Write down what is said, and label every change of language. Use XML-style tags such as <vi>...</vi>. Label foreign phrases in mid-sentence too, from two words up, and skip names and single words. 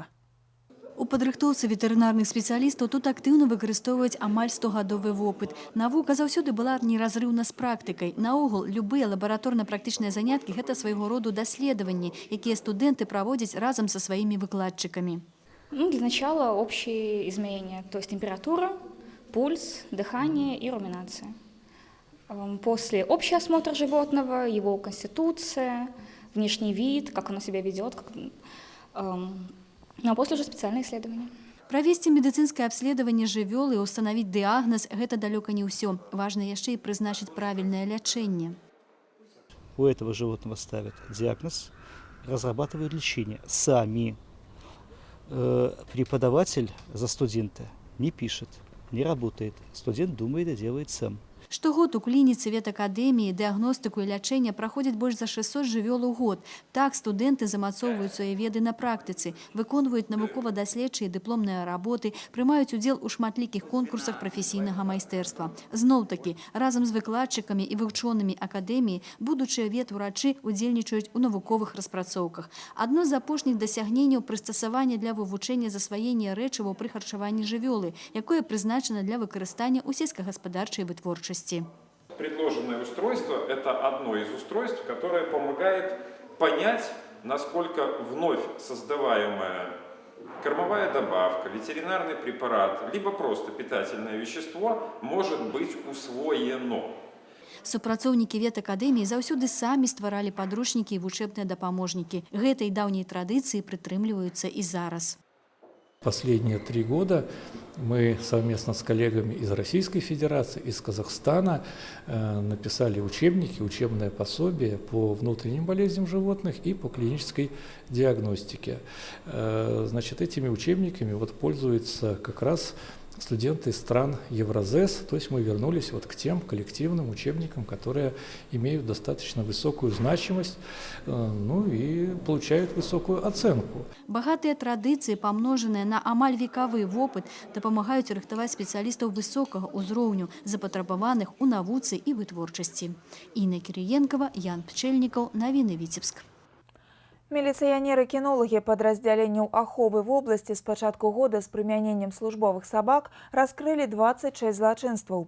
<be>У падрыхтоўцы ветэрынарных спецыялістаў тут актыўна выкарыстоўваюць амаль 100-гадовы вопыт. Навука заўсёды была неразрыўна з практыкай. Наогул, любыя лабараторна-практычныя заняткі – гэта свайго роду даследаванні, якія студэнты праводзяць разам са сваімі выкладчыкамі.</be> <ru>Для начала общие измерения, то есть температура, пульс, дыхание и руминация. После общий осмотр животного, его конституция, внешний вид, как оно себя ведет, а после уже специальные исследования.</ru> <be>Правесці медыцынскае абследаванне жывёл і ўстанавіць дыягназ – гэта далёка не ўсё. Важна яшчэ і прызначыць правільнае лячэнне.</be> <ru>У этого животного ставят диагноз, разрабатывают лечение. Сами преподаватель за студента не пишет, не работает. Студент думает и делает сам.</ru> <be>Штогод у клініцы ветакадэміі дыягностыку і лячэння праходзяць больш за 600 жывёл у год. Так студэнты замацоўваюць свае веды на практыцы, выконваюць навукова-даследчыя дыпломныя работы, прымаюць удзел у шматлікіх конкурсах прафесійнага майстэрства. Зноў-такі, разам з выкладчыкамі і вучонымі акадэміі будучыя ветурачы удзельнічаюць у навуковых распрацоўках. Адно з апошніх дасягненняў прыстасавання для вывучэння засваення рэчываў пры харчаванні жывёлы, якое прызначана для выкарыстання ў сельскагаспадарчай вытворчасці.</be> <ru>Предложенное устройство – это одно из устройств, которое помогает понять, насколько вновь создаваемая кормовая добавка, ветеринарный препарат, либо просто питательное вещество может быть усвоено.</ru> <be>Супрацоўнікі ветакадэміі заўсёды самі стваралі падручнікі і вучэбныя дапаможнікі. Гэтай даўняй традыцыі прытрымліваюцца і зараз.</be> <ru>Последние 3 года мы совместно с коллегами из Российской Федерации, из Казахстана написали учебники, учебное пособие по внутренним болезням животных и по клинической диагностике. Значит, этими учебниками пользуются как раз студенты стран Евразес, то есть мы вернулись к тем коллективным учебникам, которые имеют достаточно высокую значимость, и получают высокую оценку.</ru> <be>Багатыя традыцыі, памножаныя на амаль векавы вопыт, дапамагаюць рыхтаваць спецыялістаў высокага ўзроўню, запатрабаваных у навуцы і вытворчасці. Інна Кірыенкава, Ян Пчэльнікаў, навіны Віцебск. Міліцыянеры-кінологі падраздзяленняў аховы вобласці з пачатку года з прымяненнем службовых сабак раскрылі 26 злачынстваў.</be>